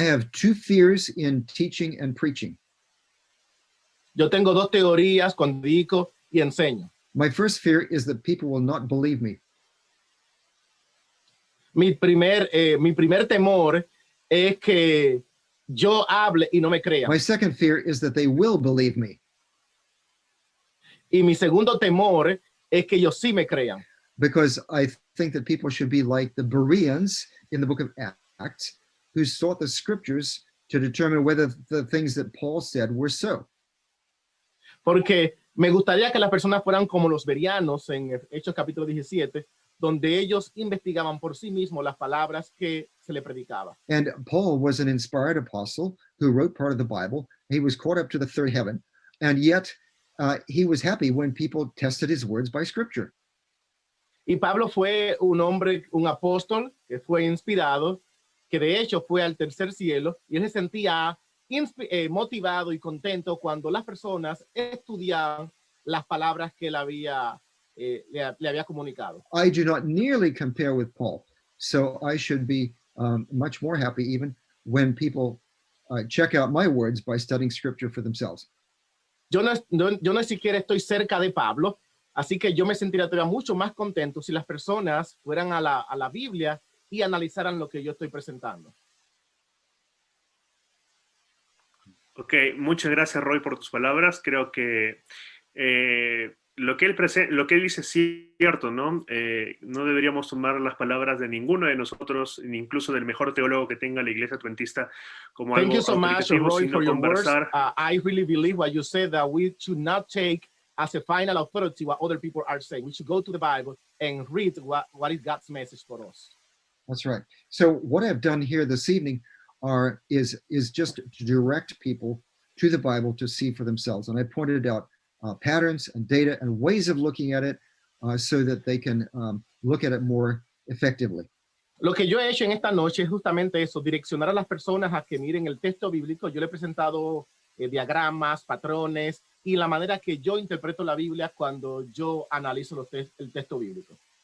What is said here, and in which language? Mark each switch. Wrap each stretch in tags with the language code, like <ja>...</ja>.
<en>I have two fears in teaching and preaching.</en> <es>Yo tengo dos teorías cuando digo y enseño.</es> <en>My first fear is that people will not believe me.</en> <es>Mi primer temor es que yo hable y no me crean.</es> <en>My second fear is that they will believe me,</en> <es>Y mi segundo temor es que ellos sí me crean.</es> <en>because I think that people should be like the Bereans in the book of Acts, who sought the scriptures to determine whether the things that Paul said were so.</en> <es>Porque me gustaría que las personas fueran como los bereanos en Hechos capítulo 17, donde ellos investigaban por sí mismos las palabras que se le predicaba.</es> <en>And Paul was an inspired apostle who wrote part of the Bible. He was caught up to the third heaven, and yet he was happy when people tested his words by scripture.</en> <es>Y Pablo fue un hombre, un apóstol que fue inspirado, que de hecho fue al tercer cielo, y él se sentía motivado y contento cuando las personas estudiaban las palabras que él le había comunicado.</es> <en>I do not nearly compare with Paul, so I should be much more happy even when people check out my words by studying scripture for themselves.</en> <es>Yo no siquiera estoy cerca de Pablo, así que yo me sentiría todavía mucho más contento si las personas fueran a la Biblia y analizaran lo que yo estoy presentando. Ok, muchas gracias, Roy, por tus palabras. Creo que lo que él dice es cierto, ¿no? No deberíamos tomar las palabras de ninguno de nosotros, ni incluso del mejor teólogo que tenga la Iglesia Adventista, como</es> <en>Thank</en> <es>algo</es> <en>you so much,</en> <es>autoritativo,</es> <en>Roy,</en> <es>sino</es> <en>for your words.</en> <es>conversar.</es> <en>I really believe what you said, that we should not take as a final authority what other people are saying. We should go to the Bible and read what is God's message for us. That's right. So what I've done here this evening is just to direct people to the Bible to see for themselves. And I pointed out patterns and data and ways of looking at it so that they can look at it more effectively.</en> <es>Lo que yo he hecho en esta noche es justamente eso, direccionar a las personas a que miren el texto bíblico. Yo le he presentado diagramas, patrones y la manera que yo interpreto la Biblia cuando yo analizo el texto bíblico.</es>